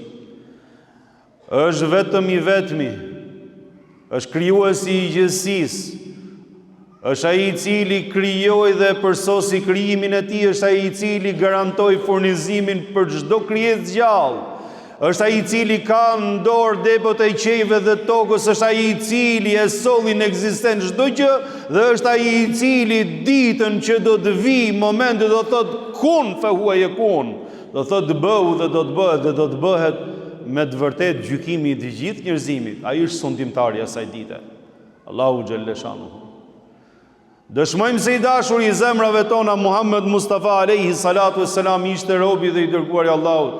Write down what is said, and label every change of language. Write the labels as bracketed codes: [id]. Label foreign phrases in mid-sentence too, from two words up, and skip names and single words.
[sq] Është vetëm i vetmi, është krijuesi i gjithësisë, është ai i cili krijoi dhe përsosi krijimin e tij, është ai i cili garantoi furnizimin për çdo krijesë gjallë. Është ai i cili ka në dorë depot e qejve dhe tokës, është ai i cili e solli në ekzistencë çdo gjë dhe është ai i cili ditën që do të vi momenti do thotë [ar] كن فهو يكون, [sq] do thotë bëu dhe do të bëhet dhe do të bëhet me të vërtet gjykimi i të gjithë njerëzimit. Ai është sondimtari i asaj dite. Allahu [ar] جل شأنه. [sq] Dëshmojmë se i dashur i zemrave tona Muhammed Mustafa [ar] عليه الصلاة والسلام [sq] ishte robi dhe i dërguar i Allahut.